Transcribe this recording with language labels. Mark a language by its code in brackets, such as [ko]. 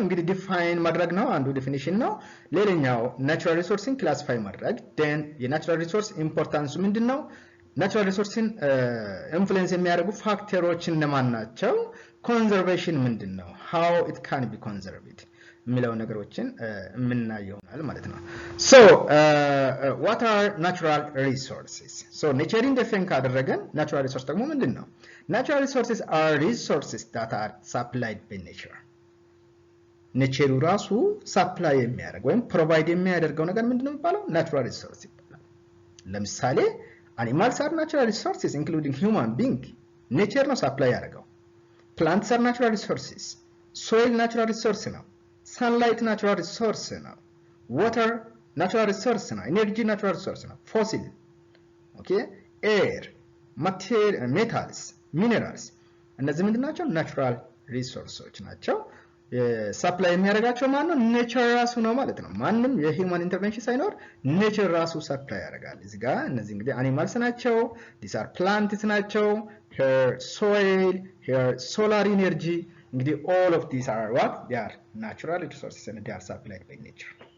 [am] እንግዲህ ዲፋይን ማድረግ ነው፣ አንዱ ዲፊኒሽን ነው። ሌላኛው ናቹራል ሪሶርስን ክላሲፋይ ማድረግ። then የናቹራል ሪሶርስ ኢምፖርታንሱ ምንድነው? ናቹራል ሪሶርስን ኢንፍሉዌንስ የሚያደርጉ ፋክተሮች እነማን ናቸው? ኮንዘርቬሽን ምንድነው? [en] how it can be conserved [am] የሚለው ነገሮችን የምናየው ይሆናል ማለት ነው። [en] so what are natural resources? [am] so ኔቸርን ዲፋይን ካደረገን ናቹራል ሪሶርስ ደግሞ ምንድነው? [en] natural resources are resources that are supplied by nature. [am] ኔቸሩ ራሱ ሰፕላይ የሚያደርግ ወይም ፕሮቫይድ የሚያደርገው ነገር ምንድነው የሚባለው? ናቹራል ሪሶርስ ይባላል። [en] ለምሳሌ animals are natural resources including human being. [am] ኔቸር ነው ሰፕላይ ያደርገው። [en] plants are natural resources. soil natural resource ነው። sunlight natural resource ነው። water natural resource ነው። energy natural resource ነው። fossil, okay, air, metals, minerals [am] እነዚህ ምንድን ናቸው? ናቹራል ሪሶርሶች ናቸው። ሰፕላይ የሚያደርጋቸው ማን ነው? ኔቸር ራሱ ነው ማለት ነው። ማንም የሂውማን ኢንተርቬንሽን ሳይኖር ኔቸር ራሱ ሰፕላይ ያደርጋል። እዚህ ጋር እነዚህ እንግዲህ አኒማልስ ናቸው፣ [en] these are plants [am] ናቸው፣ [en] here soil, here solar energy። [am] እንግዲህ [en] all of these are what? they are natural resources and they are supplied by nature.